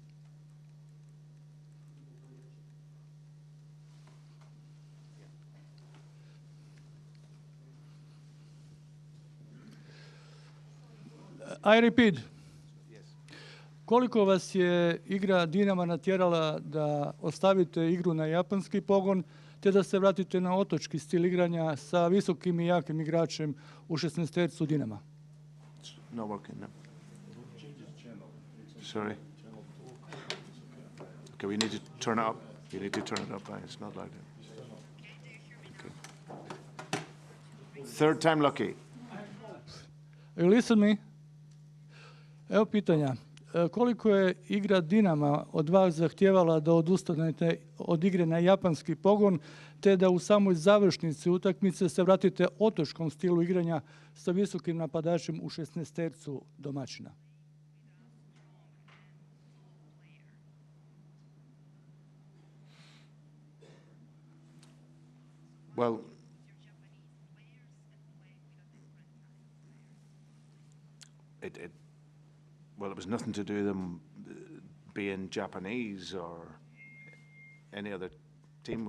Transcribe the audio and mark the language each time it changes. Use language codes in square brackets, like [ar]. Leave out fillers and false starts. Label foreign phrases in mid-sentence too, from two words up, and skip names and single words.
[en] I repeat. [hr] Koliko vas je igra Dinama natjerala da ostavite igru na japanski pogon te da se vratite na otočki stil igranja sa visokim i jakim igračem u 16-tercu Dinama? [en] Not working, no. Sorry. Okay, we need to turn it up. You need to turn it up. It's not like that. Okay. Third time lucky. You listen me? [hr] Evo pitanja. Koliko je igra Dinama od vas zahtijevala da odustanete od igre na japanski pogon, te da u samoj završnici utakmice se vratite otočkom stilu igranja sa visokim napadačem u 16-tercu domaćina? [en] Well, it was nothing to do with them being Japanese or any other team.